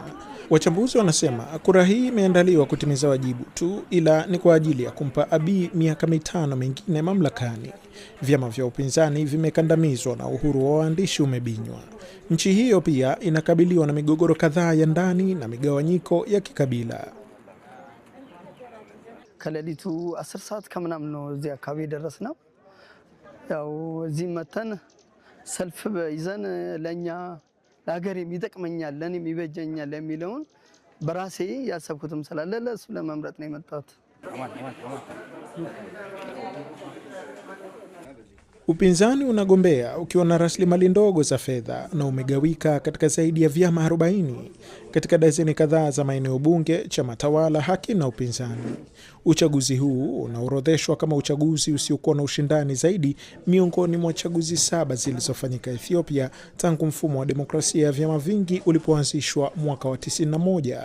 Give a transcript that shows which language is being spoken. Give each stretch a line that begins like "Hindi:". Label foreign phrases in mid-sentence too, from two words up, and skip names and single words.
Swahili: Wachambuzi wanasema kura hii imeandaliwa kutimiza wajibu tu, ila ni kwa ajili ya kumpa Abiy miaka 5 mingine mamlakani. Vyama vya upinzani vimekandamizwa na uhuru wa waandishi umebinywa. Nchi hiyo pia inakabiliwa na migogoro kadhaa ya ndani na migawanyiko ya kikabila.
Amharic: ከሌሊቱ 10 ሰዓት ከምናምን ነው እዚህ አካባቢ ደረስነው። ያው እዚህ መተን ሰልፍ ይዘን ለኛ ለሀገር የሚጠቅመኛል ለኔ የሚበጀኛል የሚለውን በራሴ ያሰብኩትም ስላለ ለሱ ለመምረጥ ነው የመጣሁት።
Swahili: Upinzani unagombea ukiwa na rasilimali ndogo za fedha na umegawika katika zaidi ya vyama 40 katika dazeni kadhaa za maeneo bunge, chama tawala, haki na upinzani. Uchaguzi huu unaorodheshwa kama uchaguzi usiokuwa na ushindani zaidi miongoni mwa chaguzi 7 zilizofanyika Ethiopia tangu mfumo wa demokrasia ya vyama vingi ulipoanzishwa mwaka wa 91.